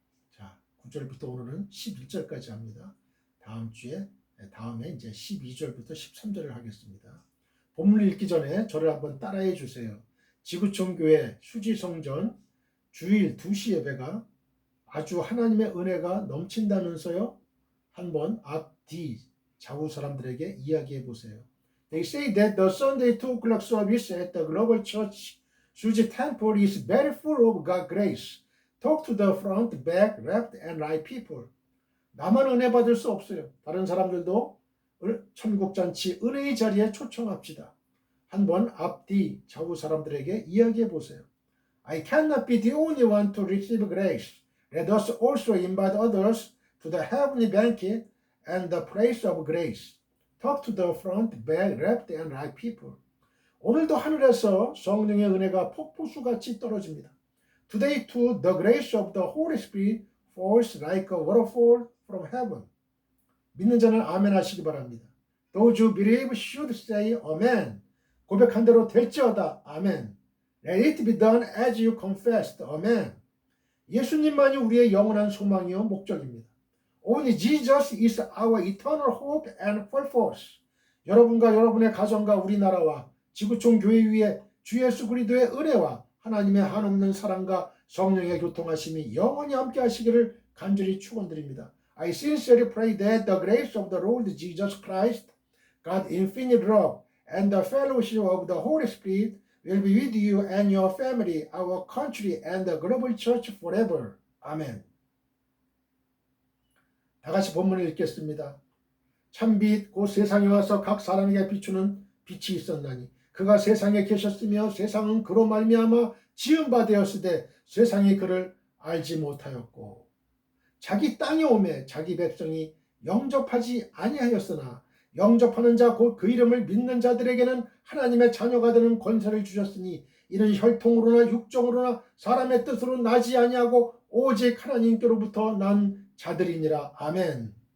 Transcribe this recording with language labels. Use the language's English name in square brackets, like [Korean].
[Korean] 자, 9절부터 오늘은 11절까지 합니다. 다음에 이제 12절부터 13절을 하겠습니다. 본문을 읽기 전에 저를 한번 따라해 주세요. 지구촌 교회 수지성전 주일 2시 예배가 아주 하나님의 은혜가 넘친다면서요? 한번 앞뒤 좌우 사람들에게 이야기해 보세요. [English] They say that the Sunday 2 o'clock service at the Global Church Suji Temple is very full of God's grace. Talk to the front, back, left, and right people. [Korean] 나만 은혜 받을 수 없어요. 다른 사람들도 천국잔치 은혜의 자리에 초청합시다. 한번 앞뒤 좌우 사람들에게 이야기해 보세요. [English] I cannot be the only one to receive grace. Let us also invite others to the heavenly banquet and the place of grace. Talk to the front, back, left, and right people. [Korean] 오늘도 하늘에서 성령의 은혜가 폭포수같이 떨어집니다. [English] Today too, the grace of the Holy Spirit falls like a waterfall from heaven. [Korean] 믿는 자는 아멘 하시기 바랍니다. [English] Those who believe should say amen. [Korean] 고백한 대로 될지어다. 아멘. [English] Let it be done as you confessed. [Korean] 아멘. 예수님만이 우리의 영원한 소망이요 목적입니다. [English] Only Jesus is our eternal hope and purpose. [Korean] 여러분과 여러분의 가정과 우리나라와 지구촌 교회 위에 주 예수 그리스도의 은혜와 하나님의 한없는 사랑과 성령의 교통하심이 영원히 함께 하시기를 간절히 축원드립니다. [English] I sincerely pray that the grace of the Lord Jesus Christ, God's infinite love, and the fellowship of the Holy Spirit will be with you and your family, our country, and the global church forever. [Korean] 아멘. 다 같이 본문을 읽겠습니다. 참빛 곧 세상에 와서 각 사람에게 비추는 빛이 있었나니 그가 세상에 계셨으며 세상은 그로 말미암아 지은 바 되었으되 세상이 그를 알지 못하였고 자기 땅에 오매 자기 백성이 영접하지 아니하였으나 영접하는 자 곧 그 이름을 믿는 자들에게는 하나님의 자녀가 되는 권세를 주셨으니 이는 혈통으로나 육정으로나 사람의 뜻으로 나지 아니하고 오직 하나님께로부터 난 자들이니라. 아멘.